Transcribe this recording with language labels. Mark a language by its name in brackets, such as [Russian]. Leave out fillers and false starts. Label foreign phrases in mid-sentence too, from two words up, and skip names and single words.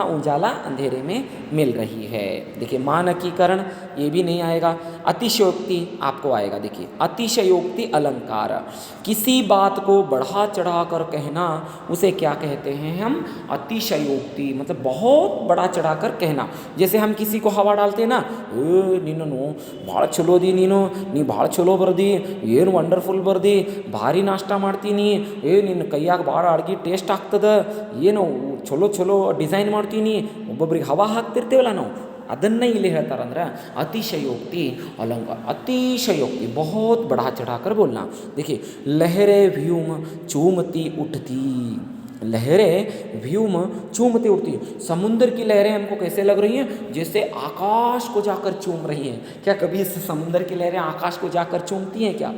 [Hindi] उजाला अंधेरे में मिल रही है। देखिए, मानकीकरण ये भी नहीं आएगा। अतिशयोक्ति आपको आएगा। देखिए, अतिशयोक्ति अलंकार, किसी बात को बढ़ा चढ़ा कर कहना, उसे क्या कहते हैं हम? अतिशयोक्ति, मतलब बहुत बड़ा चढ़ा कर कहना। जैसे हम किसी को हवा डालते हैं ना, [Kannada] ನೀನು ಭಾಳ ಚಲೋ ದಿ, ನೀ ಭಾಳ ಚಲೋ ಬರ್ದಿ, ಏನು ವಂಡರ್ಫುಲ್ ಬರ್ದಿ, ಭಾರಿ ನಾಷ್ಟ ಮಾಡ್ತೀನಿ, ನಿನ್ನ ಕೈಯಾಗ ಭಾಳ ಅಡ್ಗೆ ಟೇಸ್ಟ್ ಆಗ್ತದೆ, ಏನು ಚಲೋ ಚಲೋ ಡಿಸೈನ್ ಮಾಡ್ತೀನಿ, ಒಬ್ಬೊಬ್ರಿಗೆ ಹವಾ ಹಾಕ್ತಿರ್ತೀವಲ್ಲ ನಾವು, ಅದನ್ನು ಇಲ್ಲಿ ಹೇಳ್ತಾರಂದ್ರೆ [Hindi] अतिशयोक्ति अलंकार। अतिशयोक्ति बहुत बढ़ा चढ़ा कर बोलना। देखिए, लहरें व्योम चूमती उठती, लहरें व्योम चूमती उठती, समुद्र की लहरें हमको कैसे लग रही हैं? जैसे आकाश को जाकर चूम रही हैं। क्या कभी इस समुद्र की लहरें आकाश को जाकर चूमती हैं क्या?